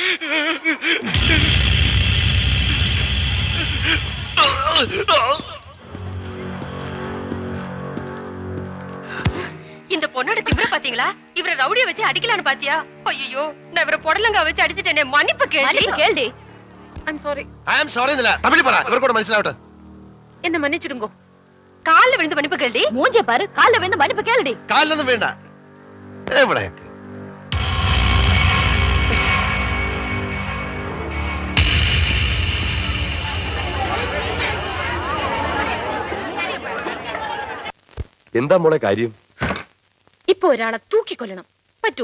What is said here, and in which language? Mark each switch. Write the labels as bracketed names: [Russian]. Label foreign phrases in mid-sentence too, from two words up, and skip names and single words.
[Tamil] இந்த பொண்ணோட திமிர பாத்தீங்களா? இவரை ரவுடிய வச்சு அடிக்கலான்னு பாத்தியா? ஐயோ, நான் இவரை புடலங்கா வச்சு அடிச்சிட்டேனே, மன்னிப்பு கேள்டி. [English] I'm sorry. I am sorry [Malayalam] എന്നല്ല, തമിഴ് പറ, ഇവർക്കൂടെ മനസ്സിലാവട്ടെ. [Tamil] എന്നെ മன்னிச்சிடுங்கோ. கால்ல விழுந்து மன்னிப்பு கேள்டி. மூஞ்ச பாரு, கால்ல விழுந்து மன்னிப்பு கேளுடி. [Malayalam] കാലിലൊന്നും വേണ്ട. എവിടെയൊക്കെ എന്താ മോളെ കാര്യം? ഇപ്പൊ ഒരാളെ തൂക്കിക്കൊല്ലണം, പറ്റുമോ?